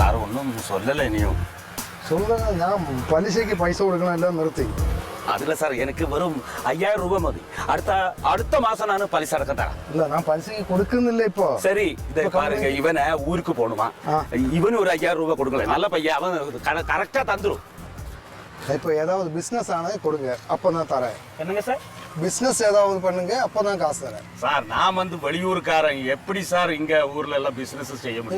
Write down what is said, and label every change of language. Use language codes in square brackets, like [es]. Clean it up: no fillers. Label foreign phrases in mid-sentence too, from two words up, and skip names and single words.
[ml] ഒന്നും சொல்லல ഇനിയും. ഞാൻ പലിശയ്ക്ക് പൈസ കൊടുക്കണമെല്ലാം നിർത്തി. അതില്ല സാർ, എനിക്ക് വെറും 5000 രൂപ മതി. അടുത്ത മാസം ഞാൻ പലിശ അടക്കം തരാം. ഇല്ല, ഞാൻ പലിശയ്ക്ക് കൊടുക്കുന്നില്ല ഇപ്പൊ. [ta] சரி, இதை பாருங்க, இவனை ஊருக்கு போகணுமா, இவனு ஒரு 5000 ரூபாய் கொடுக்கல. நல்ல பையன், அவன் கரெக்டா தந்துரும். இப்போ ஏதாவது பிசினஸ் ஆனது கொடுங்க, அப்போ நான் தரேன். என்னங்க சார்? பிசினஸ் ஏதாவது பண்ணுங்க, அப்போ நான் காசு தரேன். சார், நான் வந்து வெளியூருக்காரன், எப்படி சார் இங்க ஊர்ல எல்லாம் பிசினஸ் செய்ய முடியும்?